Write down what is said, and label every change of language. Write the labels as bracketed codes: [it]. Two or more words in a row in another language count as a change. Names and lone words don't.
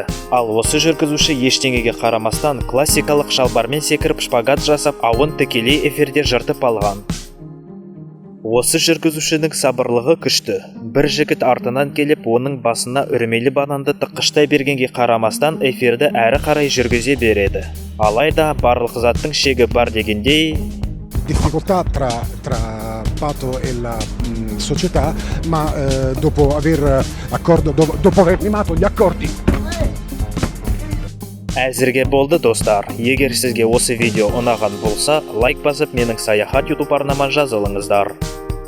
[kk] Ал осы жүргізуші ештеңеге қарамастан классикалық шалбармен секіріп шпагат жасап, ауын тікелей эфирде жыртып алған. Осы жүргізушінің сабырлығы күшті. Бір жігіт артынан келіп, оның басына үрмелі бананды тыққыштай бергенге қарамастан эфирді әрі қарай жүргізе береді. Алайда барлық заттың шегі бар дегендей, [it] difficoltà tra Pato e la società, ma dopo aver limato gli accordi. [kk] Әзірге болды достар. Егер сізге осы видео ұнаған болса, лайк басып менің саяхат YouTube арнама жазылыңыздар.